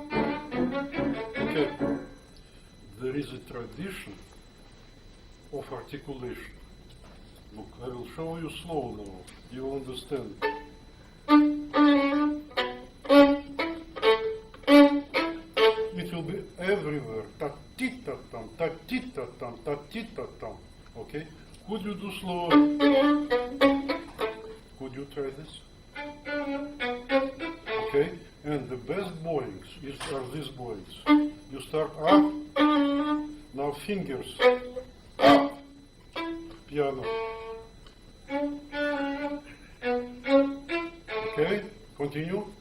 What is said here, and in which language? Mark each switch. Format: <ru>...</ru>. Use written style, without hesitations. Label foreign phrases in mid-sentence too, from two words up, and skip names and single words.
<en>Okay, there is a tradition of articulation. Look, I will show you slow now, you will understand. It will be everywhere. Ta-ti-ta-tam, ta-ti-ta-tam, ta-ti-ta-tam. Okay? Could you do slower? Could you try this? Okay? And the best bowings are these bowings. You start up. Now fingers. Up. Piano. Okay? Continue.</en>